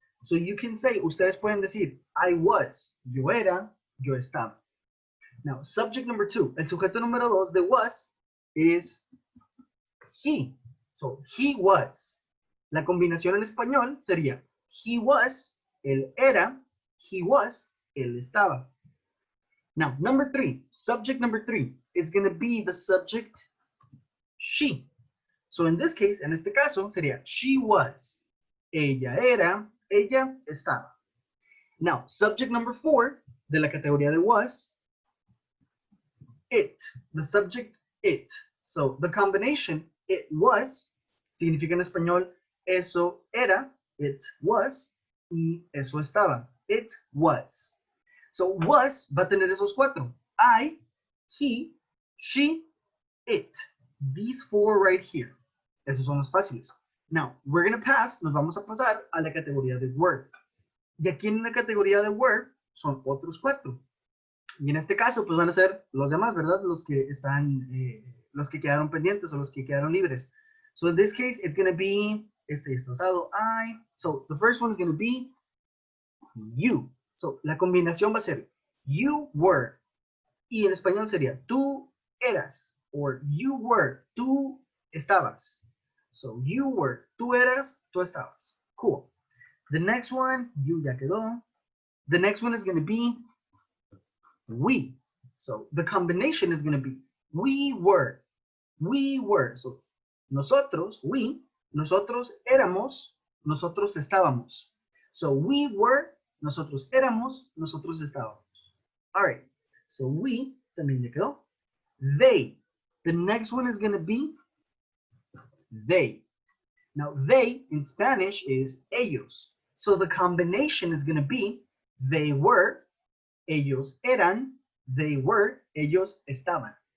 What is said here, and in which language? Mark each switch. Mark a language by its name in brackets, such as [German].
[English] So you can say, [Spanish] ustedes pueden decir, [English] I was, [Spanish] yo era, yo estaba. [English] Now, subject number 2, [Spanish] el sujeto número 2 de was [English] is he. So, he was. [Spanish] La combinación en español sería, he was, él era, he was, él estaba. [English] Now, number 3, subject number 3 is going to be the subject she. So, in this case, [Spanish] en este caso, [English] sería she was. [Spanish] Ella era, ella estaba. [English] Now, subject number 4 [Spanish] de la categoría de was, [English] it. The subject, it. So, the combination, it was, [Spanish] significa en español, eso era, [English] it was, [Spanish] y eso estaba. [English] It was. So, was [Spanish] va a tener esos 4. [English] I, he, she, it. These 4 right here. [Spanish] Esos son los fáciles. [English] Now, we're going to pass, [Spanish] nos vamos a pasar a la categoría de were. Y aquí en la categoría de were son otros 4. Y en este caso, pues van a ser los demás, ¿verdad? Los que están, los que quedaron pendientes o los que quedaron libres. [English] So in this case, it's going to be, este destrozado, I. So the first one is going to be you. [Spanish] So la combinación va a ser you were. Y en español sería tú eras. [English] Or you were, tú estabas. So you were, [Spanish] tú eras, tú estabas. [English] Cool. The next one, you [Spanish] ya quedó. [English] The next one is going to be we. So the combination is going to be we were. We were. [Spanish] So nosotros, we, nosotros éramos, nosotros estábamos. So we were, nosotros éramos, nosotros estábamos. [English] All right. So we, [Spanish] también ya quedó. [English] They. The next one is going to be they. Now, they in Spanish is ellos. So the combination is going to be they were, [Spanish] ellos eran, [English] they were, [Spanish] ellos estaban.